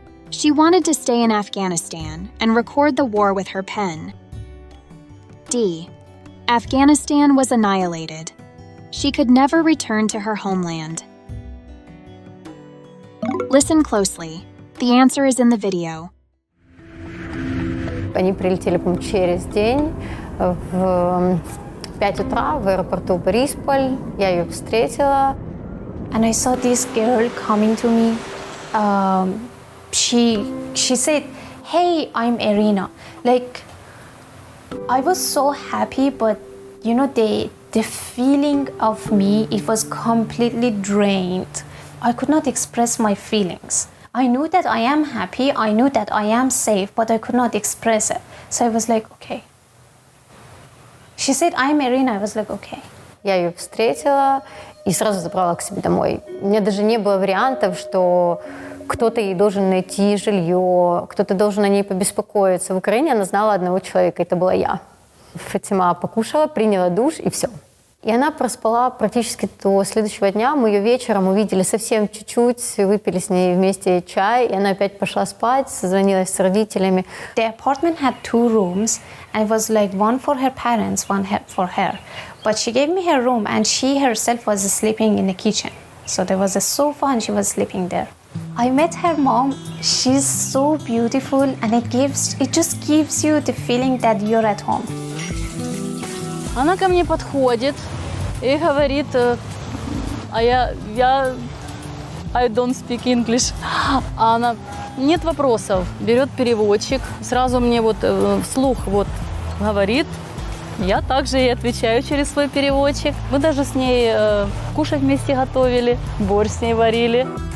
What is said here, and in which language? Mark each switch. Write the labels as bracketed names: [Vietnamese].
[English] She wanted to stay in Afghanistan and record the war with her pen. D. Afghanistan was annihilated. She could never return to her homeland. Listen closely. The answer is in the video. [Russian] Они прилетели, по-моему, через день в 5 утра в аэропорту Борисполь. Я ее встретила. [English] And I saw this girl coming to me. She said, "Hey, I'm Irina." Like, I was so happy, but you know, the feeling of me, it was completely drained. I could not express my feelings. I knew that I am happy, I knew that I am safe, but I could not express it. So I was like, okay. She said, "I'm Irina." I was like, okay. [Russian] Я ее встретила и сразу забрала к себе домой. У меня даже не было вариантов, что кто-то ей должен найти жилье, кто-то должен о ней побеспокоиться. В Украине она знала одного человека, это была я. Фатима покушала, приняла душ и все. И она проспала практически до следующего дня. Мы ее вечером увидели совсем чуть-чуть, выпили с ней вместе чай, и она опять пошла спать, созвонилась с родителями. [English] The apartment had 2 rooms, and it was like one for her parents, one for her. But she gave me her room, and she herself was sleeping in the kitchen. So there was a sofa, and she was sleeping there. I met her mom. She's so beautiful, and it just gives you the feeling that you're at home. [Russian] Она ко мне подходит и говорит, [English] I don't speak English. [Russian] А она, нет вопросов, берет переводчик, сразу мне вот вслух вот говорит. Я также ей отвечаю через свой переводчик. Мы даже с ней кушать вместе готовили, борщ с ней варили.